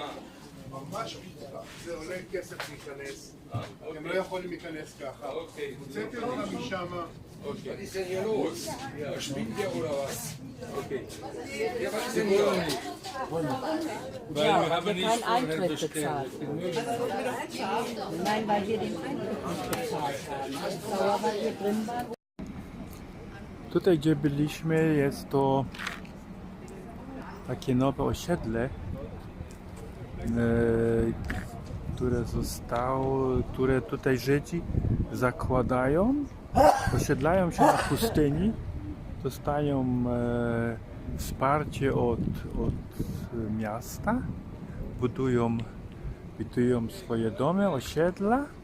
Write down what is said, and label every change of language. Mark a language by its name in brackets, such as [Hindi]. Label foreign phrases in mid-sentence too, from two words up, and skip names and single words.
[Hebrew] ממש חוצפה. זה עולה כסף להיכנס. הם לא יכולים להיכנס ככה. הוצאתי אותך משם. [German] Okay. Was ist denn hier los? Ja, spinnt ihr oder was? Okay. Ja, was ist denn hier? Weil wir haben nicht Eintritt bezahlt. Nein, weil wir den Eintritt nicht bezahlt haben. Aber weil wir drin waren. [Polish] Tutaj, gdzie byliśmy, jest to takie nowe osiedle, które tutaj Żydzi zakładają, osiedlają się na pustyni, dostają wsparcie od miasta, budują swoje domy, osiedla.